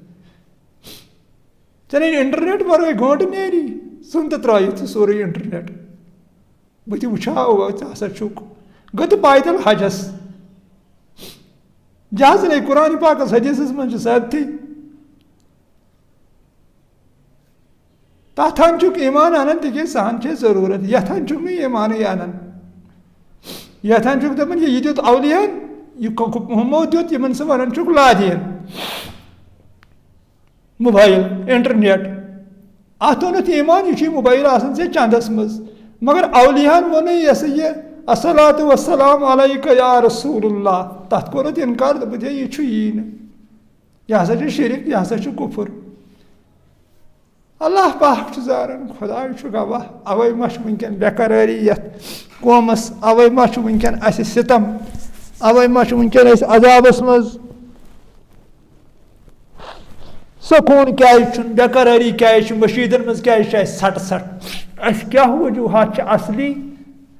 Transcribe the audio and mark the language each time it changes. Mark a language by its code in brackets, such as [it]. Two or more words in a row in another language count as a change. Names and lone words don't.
[ks] ژےٚ نَے انٹرنیٹ ورٲے گٲنٛٹہٕ نیری ژھٕن تہٕ ترٛٲیِتھ ژٕ سورُے انٹرنیٹ بہٕ تہِ وٕچھاو ژٕ ہسا چھُکھ گوٚو تہٕ پایدل حجس جہاز نَے قرآنِ پاکس حدیٖثس منٛز چھُ ثٲبتٕے تتھ ہن چھُکھ ایٖمان انان تِکیٛازِ سۄ ہن چھے ضروٗرت یتھ ہن چھُکھ نہٕ ایٖمانٕے انان یتھ ہن چھُکھ دپان یہِ دیُت اولِیاہن یہِ ہُمو دیُت یِمن ژٕ ونان چھُکھ لادین موبایل انٹرنیٹ اتھ اوٚنُتھ ایٖمان یہِ چھُے موبایل آسان ژےٚ چندس منٛز مگر اولِیاہن ووٚنُے یہِ ہسا یہِ [ar] الصلاۃ والسلام علیکَ یا رسول اللہ [ks] تتھ کوٚرُتھ انکار دوٚپُتھ ہے یہِ چھُ یی نہٕ یہِ ہسا چھُ شرک یہِ ہسا چھُ کُفُر اللہ پاک چھُ زاران خۄداے چھُ گواہ اوے ما چھُ وٕنکیٚن بےقرٲری یتھ قومس اوے ما چھُ وٕنکیٚن اسہِ سِتم اوے ما چھُ وٕنکیٚن أسۍ عذابس منٛز سکوٗن کیازِ چھُنہٕ بےقرٲری کیازِ چھُ مٔشیٖدن منٛز کیازِ چھِ اسہِ ژھٹہٕ ژھٹھ اسہِ کیٛاہ وجوٗہات چھِ اصلی